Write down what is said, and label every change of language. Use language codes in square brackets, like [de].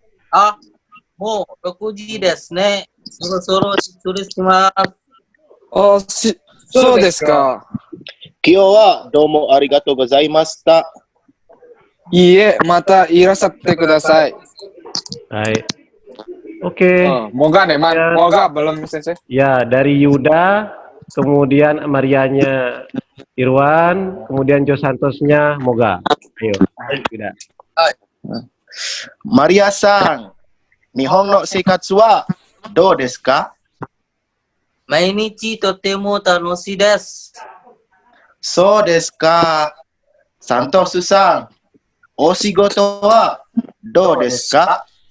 [ja] あ、もう6時ですね。そろそろ失礼します。あ、そうですか。今日はどうもありがとうございました。いいえ、またいらっしゃってください。 [id] Hai. Oke. Moga nih, Man. Moga belum sensei. Ya, dari Yuda, kemudian Marianya Irwan, kemudian Jo Santosnya Moga. Ayo, Yuda. [ja] マリアさん、日本の生活はどうですか？毎日とても楽しいです。そうですか。サントスさん、お仕事はどうですか？